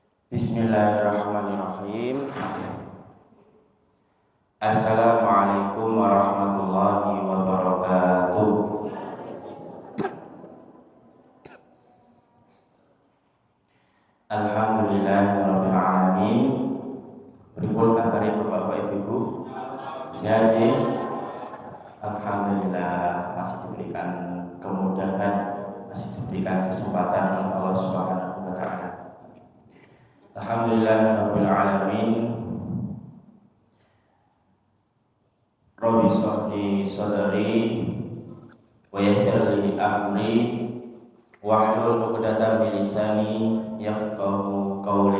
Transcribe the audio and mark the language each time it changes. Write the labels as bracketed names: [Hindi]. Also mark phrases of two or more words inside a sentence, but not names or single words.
[Arabic] بسم الله الرحمن الرحيم. السلام عليكم ورحمة الله وبركاته. الحمد لله رب العالمين. [Javanese] Pripun kabare Bapak Ibu? Sehat nggih? Alhamdulillah, [Indonesian] masih diberikan kemudahan, masih diberikan kesempatan oleh Allah [Arabic] سبحانه وتعالى. الحمد لله رب العالمين. رب اشرح لي صدري ويسر لي أمري واحلل عقدة من لساني يفقهوا قولي.